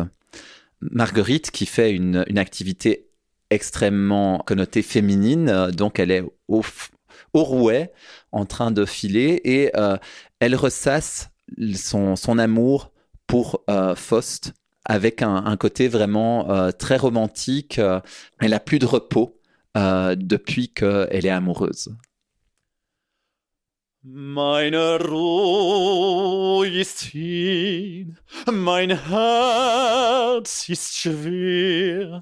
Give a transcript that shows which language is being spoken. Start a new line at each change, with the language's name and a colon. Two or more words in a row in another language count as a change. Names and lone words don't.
French: Marguerite qui fait une activité extrêmement connotée féminine, donc elle est au rouet, en train de filer, et elle ressasse son amour pour Faust avec un côté vraiment très romantique. Elle n'a plus de repos depuis qu'elle est amoureuse.
German: Meine Ruhe ist hin, mein Herz ist schwer.